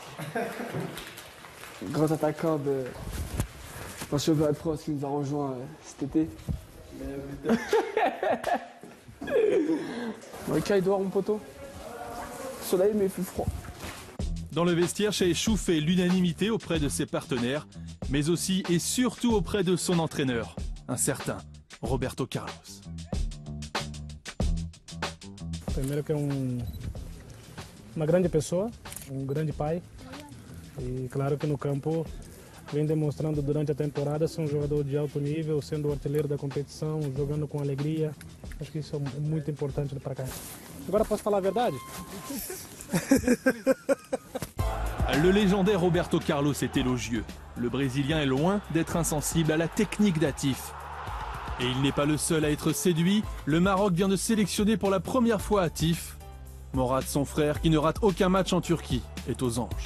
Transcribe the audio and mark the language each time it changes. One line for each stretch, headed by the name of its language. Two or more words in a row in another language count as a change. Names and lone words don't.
French: Grand attaquant de championnat de France qui nous a rejoint cet été. Ok, il doit mon poteau. Soleil, mais il fait froid. Dans le vestiaire, Şaheşu fait l'unanimité auprès de ses partenaires, mais aussi et surtout auprès de son entraîneur, un certain Roberto Carlos.
Portuguese: Primeiro que uma grande pessoa, grande pai. E claro que no campo vem demonstrando durante a temporada ser jogador de alto nível, sendo o artilheiro da competição, jogando com alegria. Acho que isso é muito importante para cá. Agora posso falar a verdade?
French: Le légendaire Roberto Carlos est élogieux. Le Brésilien est loin d'être insensible à la technique d'Atif. Et il n'est pas le seul à être séduit. Le Maroc vient de sélectionner pour la première fois Atif. Morad, son frère, qui ne rate aucun match en Turquie, est aux anges.